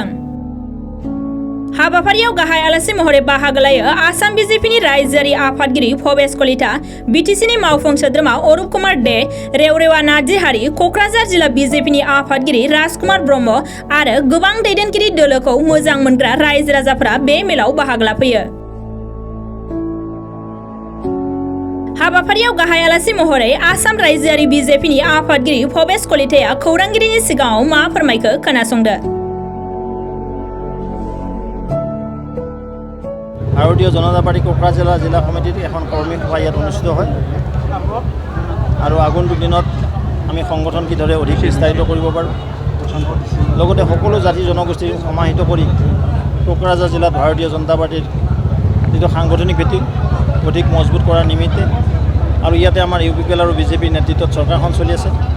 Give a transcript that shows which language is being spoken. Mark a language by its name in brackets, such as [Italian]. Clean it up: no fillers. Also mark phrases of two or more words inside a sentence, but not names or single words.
[Bodo] हाबाफारियाव गाहाय आलासि महरै बाहागो लायो आसाम बिजेपिनि रायजोआरि आफादगिरि भबेश कलिता, बिटिसिनि मावफुं सोद्रोमा अरुप कुमार दे, रेवरेवा नार्जिहारि, क'क्राझार जिल्ला बिजेपिनि आफादगिरि राजकुमार ब्रह्म आरो गोबां दैदेनगिरि दोलोखौ मोजां मोनग्रा रायजो राजाफोरा बे मेलाव बाहागो लाफैयो। हाबाफारियाव गाहाय आलासि महरै आसाम रायजोआरि बिजेपिनि आफादगिरि भबेश कलिताया खौरांगिरिनि सिगाङाव मा फोरमायखो खोनासंदो। [Assamese] ভাৰতীয় জনতা পাৰ্টি কোকৰাঝাৰ জিলা সমিতিত এখন কৰ্মী সভা ইয়াত অনুষ্ঠিত হয় আৰু আগন্তুক দিনত আমি সংগঠন কিদৰে অধিক বিস্তাৰিত কৰিব পাৰোঁ, লগতে সকলো জাতি জনগোষ্ঠীক সমাহিত কৰি কোকৰাঝাৰ জিলাত ভাৰতীয় জনতা পাৰ্টিৰ যিটো সাংগঠনিক ভিত্তি অধিক মজবুত কৰাৰ নিমিত্তে আৰু ইয়াতে আমাৰ ইউপিপিএল আৰু বিজেপিৰ নেতৃত্বত চৰকাৰখন চলি আছে।